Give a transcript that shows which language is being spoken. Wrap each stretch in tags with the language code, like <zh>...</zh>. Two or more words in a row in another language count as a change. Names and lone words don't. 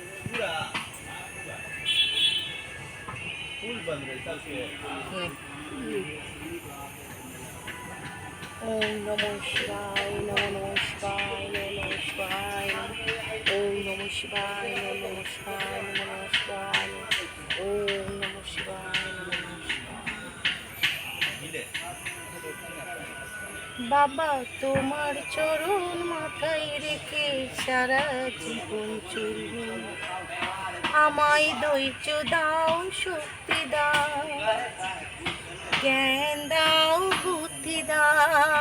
<sa>ओम नमः शिवाय नमो नमः शिवाय नमो नमः शिवाय ओम नमः शिवाय नमो नमः शिवाय नमो नमः शिवाय ओम नमः शिवाय नमो नमः शिवाय।</sa> <bn>बाबा তোমার চরণ মাথায় রেখে সারা জীবন চলবে, আমায় ধৈর্য দাও, শক্তি দাও, জ্ঞান দাও, বুদ্ধি দাও।</bn>